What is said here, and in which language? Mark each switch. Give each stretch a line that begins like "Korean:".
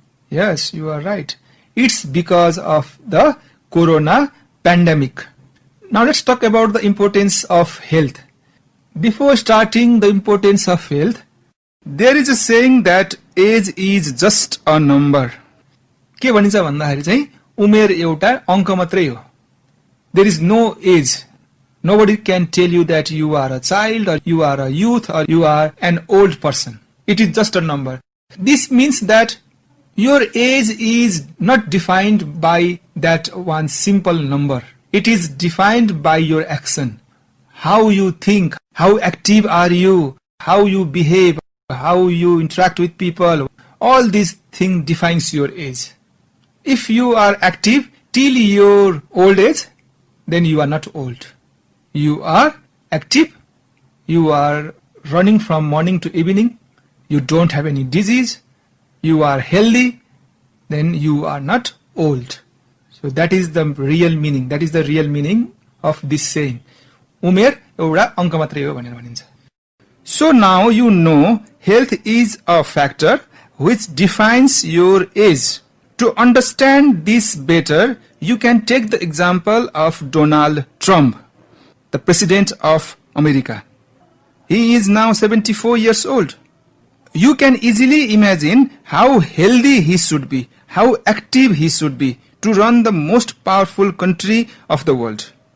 English: Yes, you are right. It's because of the corona pandemic. Now let's talk about the importance of health. Before starting the importance of health, there is a saying that age is just a number.
Nepali: के भनिन्छ भन्दाखेरि चाहिँ उमेर एउटा अंक मात्रै हो.
English: There is no age. Nobody can tell you that you are a child or you are a youth or you are an old person. It is just a number. This means that your age is not defined by that one simple number. It is defined by your action. How you think, how active are you, how you behave, how you interact with people. All these things defines your age. If you are active till your old age, then you are not old. You are active, you are running from morning to evening, you don't have any disease, you are healthy, then you are not old. So that is the real meaning. That is the real meaning of this saying.
Nepali: उमेर एउटा अंक मात्रै हो भनेर भनिन्छ.
English: So now you know health is a factor which defines your age. To understand this better, you can take the example of Donald Trump, the President of America. He is now 74 years old. You can easily imagine how healthy he should be, how active he should be to run the most powerful country of the world.